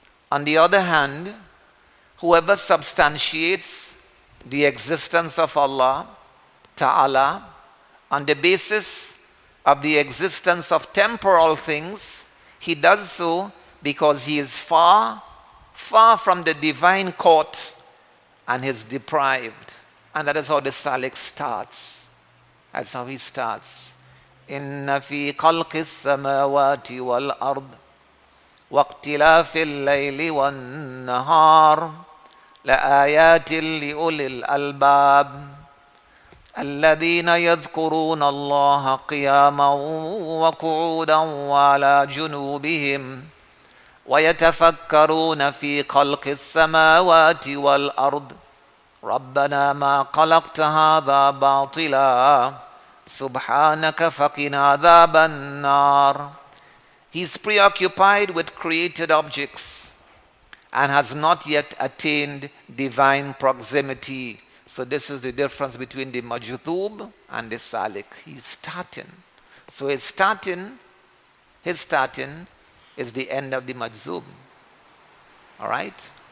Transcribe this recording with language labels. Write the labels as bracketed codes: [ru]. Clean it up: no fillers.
[en] On the other hand, whoever substantiates the existence of Allah Ta'ala on the basis of the existence of temporal things, he does so because he is far from the divine court and is deprived. And that is how the Salik starts. That's how he starts. [ar] Inna fi khalqis samawati wal ard waqtilafil layli wan nahar la ayatin li ulil albab الذين يذكرون الله قياما وقعودا وعلى جنوبهم ويتفكرون في خلق السماوات والأرض ربنا ما خلقت هذا باطلا سبحانك فقنا عذاب النار. [en] He is preoccupied with created objects and has not yet attained divine proximity. So this is the difference between the Majdhub and the Salik. He's starting. So his starting is the end of the Majzub. Alright?